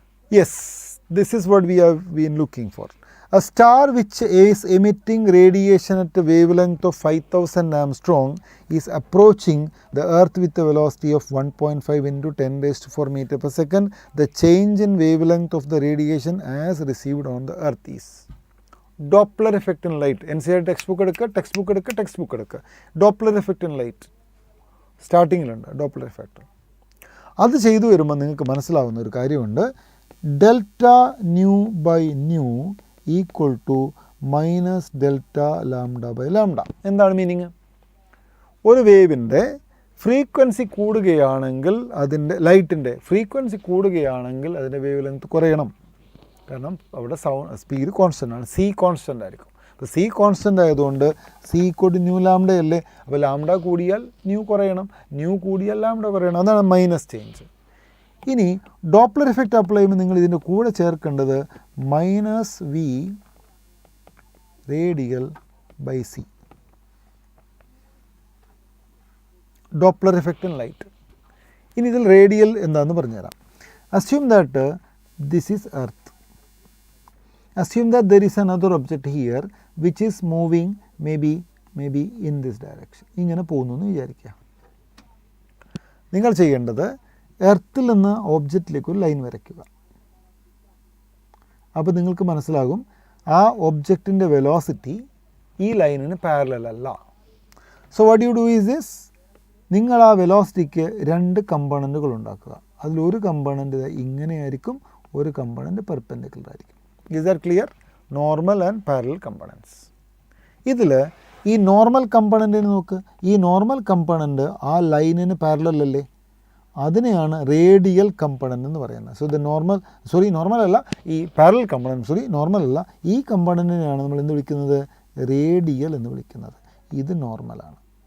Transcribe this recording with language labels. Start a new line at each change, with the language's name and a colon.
English: Yes, this is what we have been looking for. A star which is emitting radiation at a wavelength of 5000 Armstrong is approaching the Earth with a velocity of 1.5 into 10 raised to 4 meter per second. The change in wavelength of the radiation as received on the Earth is. Doppler effect in light. NCERT textbook എടുക്കുക. Doppler effect in light. സ്റ്റാർട്ടിങ്ങിലുണ്ട് Doppler effect.
Malayalam: അത് ചെയ്തു വരുമ്പോൾ നിങ്ങൾക്ക് മനസ്സിലാവുന്ന ഒരു കാര്യമുണ്ട്. Delta nu by new equal to minus delta lambda by lambda. എന്താണ് meaning? ഒരു വേവിൻ്റെ ഫ്രീക്വൻസി കൂടുകയാണെങ്കിൽ അതിൻ്റെ ലൈറ്റിൻ്റെ ഫ്രീക്വൻസി കൂടുകയാണെങ്കിൽ അതിൻ്റെ വേവ് ലെങ്ത് കുറയണം. കാരണം അവിടെ സ്പീഡ് കോൺസ്റ്റൻ്റ് ആണ്. സി കോൺസ്റ്റൻ്റ് ആയിരിക്കും. അപ്പോൾ സി കോൺസ്റ്റൻ്റ് ആയതുകൊണ്ട് സി ഈക്വൽ ന്യൂ ലാംഡ അല്ലേ. അപ്പോൾ ലാംഡ കൂടിയാൽ ന്യൂ കുറയണം, ന്യൂ കൂടിയാൽ ലാംഡ കുറയണം. അതാണ് മൈനസ് ചേഞ്ച്. ഇനി ഡോപ്ലർ എഫക്റ്റ് അപ്ലൈ ചെയ്യുമ്പോൾ നിങ്ങൾ ഇതിൻ്റെ കൂടെ ചേർക്കേണ്ടത് minus V radial by C. Doppler effect in light. ഇനി ഇതിൽ റേഡിയൽ എന്താണെന്ന് പറഞ്ഞുതരാം.
English: Assume that this is Earth. Assume that there is another object here which is moving maybe in this direction.
Malayalam: ഇങ്ങനെ പോകുന്നു എന്ന് വിചാരിക്കുക. നിങ്ങൾ ചെയ്യേണ്ടത് എർത്തിൽ നിന്ന് ഓബ്ജക്റ്റിലേക്ക് ഒരു ലൈൻ വരയ്ക്കുക. അപ്പോൾ നിങ്ങൾക്ക് മനസ്സിലാകും ആ ഒബ്ജക്റ്റിൻ്റെ വെലോസിറ്റി ഈ ലൈനിന് പാരലൽ അല്ല.
English: so what you do is this,
Malayalam: നിങ്ങൾ ആ വെലോസിറ്റിക്ക് രണ്ട് കമ്പോണൻറ്റുകൾ ഉണ്ടാക്കുക. അതിലൊരു കമ്പോണൻറ്റ് ഇങ്ങനെയായിരിക്കും, ഒരു കമ്പോണൻറ്റ് പെർപെൻഡിക്കുലർ ആയിരിക്കും.
English: Is that clear? Normal and parallel components.
Malayalam: ഇതിൽ ഈ നോർമൽ കമ്പോണൻറ്റിന് നോക്ക്. ഈ നോർമൽ കമ്പോണൻറ്റ് ആ ലൈനിന് പാരലൽ അല്ലേ, അതിനെയാണ് റേഡിയൽ കമ്പോണൻറ്റ് എന്ന് പറയുന്നത്. സോ ദ നോർമൽ അല്ല, ഈ പാരലൽ കമ്പോണൻറ്റ് നോർമൽ അല്ല, ഈ കമ്പോണൻറ്റിനെയാണ് നമ്മൾ എന്ത് വിളിക്കുന്നത്? റേഡിയൽ എന്ന് വിളിക്കുന്നത്. ഇത് നോർമലാണ്.